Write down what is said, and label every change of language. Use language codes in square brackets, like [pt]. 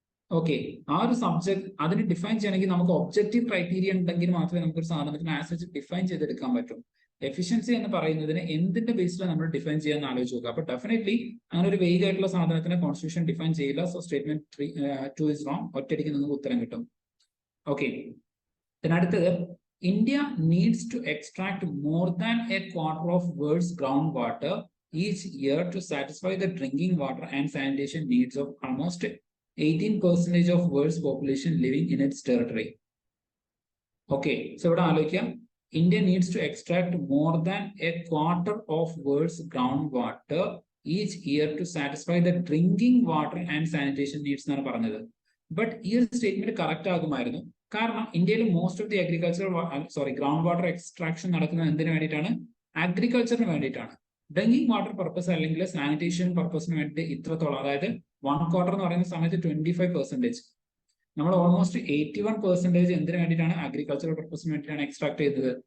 [ml] Okay, ആ ഒരു subject അതിന് ഡിഫൈൻ ചെയ്യണമെങ്കിൽ നമുക്ക് ഒബ്ജക്റ്റീവ് ക്രൈറ്റീരിയ ഉണ്ടെങ്കിൽ മാത്രമേ നമുക്ക് ഒരു സാധനത്തിന് ആസ് ഡിഫൈൻ ചെയ്തെടുക്കാൻ പറ്റും. എഫിഷ്യൻസി എന്ന് പറയുന്നതിന് എന്തിന്റെ ബേസിലാണ് നമ്മൾ ഡിഫൈൻ ചെയ്യാന്ന് ആലോചിച്ച് നോക്കുക. അപ്പൊ ഡെഫിനറ്റ്ലി അങ്ങനെ ഒരു വെയിഗ് ആയിട്ടുള്ള സാധനത്തിന് കോൺസ്റ്റിറ്റ്യൂഷൻ ഡിഫൈൻ ചെയ്യില്ല. [en] So statement 2 is wrong. [ml] ഒറ്റയടിക്ക് നിങ്ങൾക്ക് ഉത്തരം കിട്ടും. [en] okay, [ml] അടുത്തത് [en] India needs to extract more than a quarter of world's groundwater each year to satisfy the drinking water and sanitation needs of almost 18% of world's population living in its territory. Okay, so [ml] ഇവിടെ ആലോചിക്കാം, [en] India needs to extract more than a quarter of world's groundwater each year to satisfy the drinking water and sanitation needs [ml] എന്നാണ് പറഞ്ഞത്. But ഈ ഒരു statement correct ആകുമായിരുന്നു. കാരണം ഇന്ത്യയിൽ [en] most of the ground water extraction [ml] നടക്കുന്നത് എന്തിനു വേണ്ടിയിട്ടാണ്, അഗ്രികൾച്ചറിന് വേണ്ടിയിട്ടാണ്. ഡ്രിങ്കിങ് വാട്ടർ പർപ്പസ് അല്ലെങ്കിൽ സാനിറ്റേഷൻ പർപ്പസിന് വേണ്ടി ഇത്രത്തോളം, അതായത് 1/4 എന്ന് പറയുന്ന സമയത്ത് 25%, നമ്മൾ ഓൾമോസ്റ്റ് 81% എന്തിനു വേണ്ടിയിട്ടാണ്, അഗ്രികൾച്ചറൽ പർപ്പസിന് വേണ്ടിയിട്ടാണ് എക്സ്ട്രാക്ട് ചെയ്തത്.